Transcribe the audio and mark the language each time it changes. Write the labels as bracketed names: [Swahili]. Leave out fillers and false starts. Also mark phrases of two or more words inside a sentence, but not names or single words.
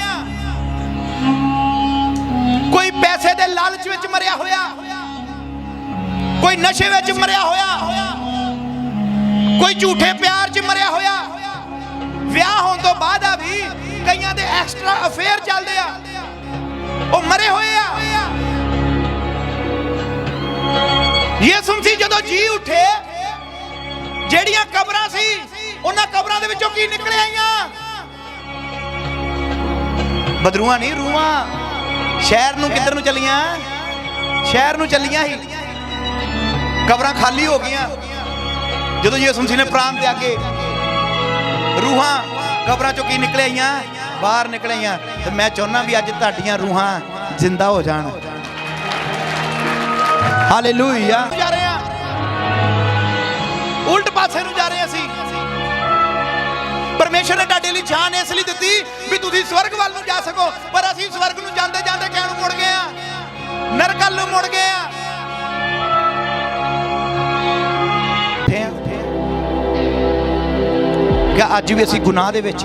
[Punjabi] ਕੋਈ ਪੈਸੇ ਦੇ ਲਾਲਚ ਵਿਚ ਮਰਿਆ ਹੋਇਆ, ਕੋਈ ਨਸ਼ੇ ਵਿਚ ਮਰਿਆ ਹੋਇਆ, ਕੋਈ ਝੂਠੇ ਪਿਆਰ ਚ ਮਰਿਆ ਹੋਇਆ। ਵਿਆਹ ਹੋਣੇ ਤੋ ਬਾਅਦ ਵੀ ਕਈਆਂ ਦੇ [English] extra affair [Punjabi] ਚੱਲਦੇ ਆ, ਉਹ ਮਰੇ ਹੋਏ ਆ। ਯਿਸੂ ਮਸੀਹ ਜਦੋਂ ਜੀ ਉੱਠੇ, ਜਿਹੜੀਆਂ ਕਬਰਾਂ ਸੀ ਉਹਨਾਂ ਕਬਰਾਂ ਦੇ ਵਿੱਚੋਂ ਕੀ ਨਿਕਲ ਆਈਆਂ? ਬਦਰੂਆਂ ਨਹੀਂ, ਰੂਹਾਂ। ਸ਼ਹਿਰ ਨੂੰ ਕਿੱਧਰ ਨੂੰ ਚੱਲੀਆਂ? ਸ਼ਹਿਰ ਨੂੰ ਚੱਲੀਆਂ ਸੀ। ਕਬਰਾਂ ਖਾਲੀ ਹੋ ਗਈਆਂ ਜਦੋਂ ਯਿਸੂ ਮਸੀਹ ਨੇ ਪ੍ਰਾਣ ਤਿਆਗੇ। ਰੂਹਾਂ ਕਬਰਾਂ ਚੋਂ ਕੀ ਨਿਕਲ ਆਈਆਂ? ਬਾਹਰ ਨਿਕਲ ਆਈਆਂ। ਤੇ ਮੈਂ ਚਾਹੁੰਦਾ ਵੀ ਅੱਜ ਤੁਹਾਡੀਆਂ ਰੂਹਾਂ ਜ਼ਿੰਦਾ ਹੋ ਜਾਣ। हालेलुया। ਜਾ ਰਹੇ ਹੈਂ ਉਲਟ ਪਾਸੇ ਨੂੰ ਜਾ ਰਹੇ ਹੈਂ ਅਸੀਂ। ਪਰਮੇਸ਼ਰ ਨੇ ਤੁਹਾਡੇ ਲਈ ਜਾਨ ਇਸਲਈ ਦਿੱਤੀ ਬਈ ਤੁਸੀਂ ਸਵਰਗ ਵੱਲ ਨੂੰ ਜਾ ਸਕੋ, ਪਰ ਅਸੀਂ ਸਵਰਗ ਨੂੰ ਜਾਂਦੇ ਜਾਂਦੇ ਕਿਹੜ ਨੂੰ ਮੁੜ ਗਏ ਆ? ਨਰਕ ਵੱਲ ਨੂੰ ਮੁੜ ਗਏ ਆ। ਕਿਆ ਅੱਜ ਵੀ ਅਸੀਂ ਗੁਨਾਹ ਦੇ ਵਿਚ ਆ?